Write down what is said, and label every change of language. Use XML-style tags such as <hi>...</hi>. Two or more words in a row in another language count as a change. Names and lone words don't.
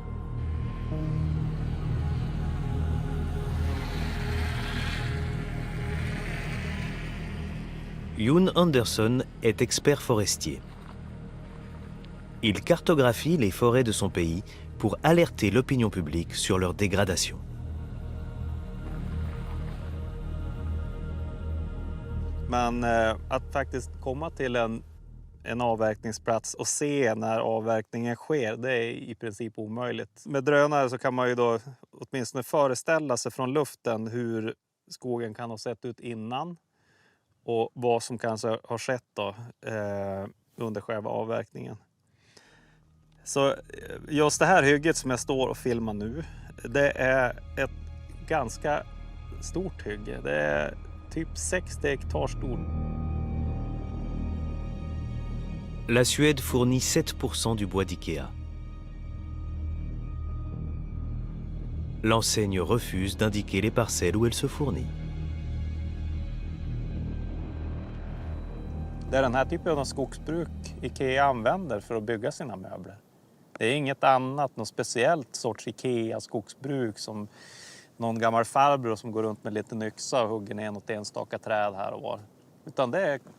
<fr>Jon Andersson est expert forestier. Il cartographie les forêts de son pays pour alerter l'opinion publique sur leur dégradation.</fr> <sv>Men att faktiskt komma till en avverkningsplats och se när avverkningen sker, det är i princip omöjligt. Med drönare så kan man ju då åtminstone föreställa sig från luften hur skogen kan ha sett ut innan och vad som kanske har skett då, under själva avverkningen. Så just det här hygget som jag står och filmar nu, det är ett ganska stort hygge. Det är typ 60 hektar stort.</sv> <fr>La Suède fournit 7% du bois d'IKEA. L'enseigne refuse d'indiquer les parcelles où elle se fournit.</fr> <sv>Det är den här typen av skogsbruk IKEA använder för att bygga sina möbler. Det är inget annat, något speciellt sorts IKEA-skogsbruk som någon gammal farbror som går runt med lite yxa och hugger ner något enstaka träd här och var.</sv>